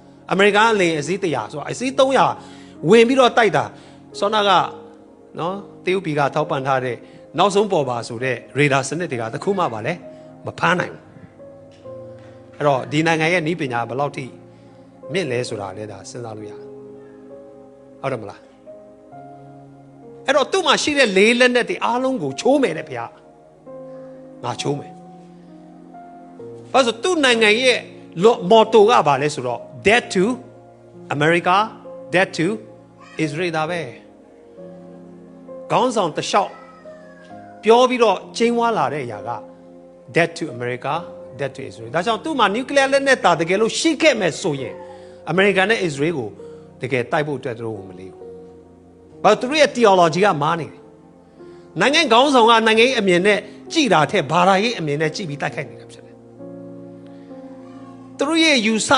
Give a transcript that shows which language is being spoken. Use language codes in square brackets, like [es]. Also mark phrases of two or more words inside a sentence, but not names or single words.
[my] အမေရိကန်လေအစည်း100ဆိုအစည်း300ဝင်ပြီးတော့တိုက်တာစောနာကနော်တရုတ်ပြည်ကထောက်ပံ့ထားတဲ့နောက်ဆုံးပေါ်ပါဆိုတဲ့ရေဒါစနစ်တွေကတခုမှပါလဲမဖမ်းနိုင်ဘူးအဲ့တော့ဒီနိုင်ငံရဲ့နည်းပညာဘယ်လောက်ထိမြင့်လဲဆိုတာလည်းဒါစဉ်းစားလို့ရတယ်ဟုတ်တယ်မလားအဲ့တော့သူ့မှာရှိတဲ့လေးလက်နက်တွေအားလုံးကိုချိုးမယ်တဲ့ဗျာ ငါချိုးမယ်ဘာလို့သူ့နိုင်ငံရဲ့မော်တိုကဘာလဲဆိုတော့ [en] dead to America dead to Israel [my] ဒါပဲခေါင်းဆောင်တလျှောက်ပြောပြီးတော့ကျင်းဝါလာတဲ့အရာက [en] dead to America dead to Israel [my] ဒါကြောင့်သူ့မှာ nuclear လက်နက်တာတကယ်လို့ရှိခဲ့မယ်ဆိုရင် America နဲ့ Israel ကို တကယ်တိုက်ဖို့အတွက်တော့မလေးဘူးဘာသူတို့ရဲ့ theology ကမားနေတယ်နိုင်ငံခေါင်းဆောင်ကနိုင်ငံရေးအမြင်နဲ့ကြည်တာထက်ဘာသာရေးအမြင်နဲ့ကြည်ပြီးတိုက်ခိုက်နေတာဖြစ်တယ်သူတို့ရဲ့ယူဆ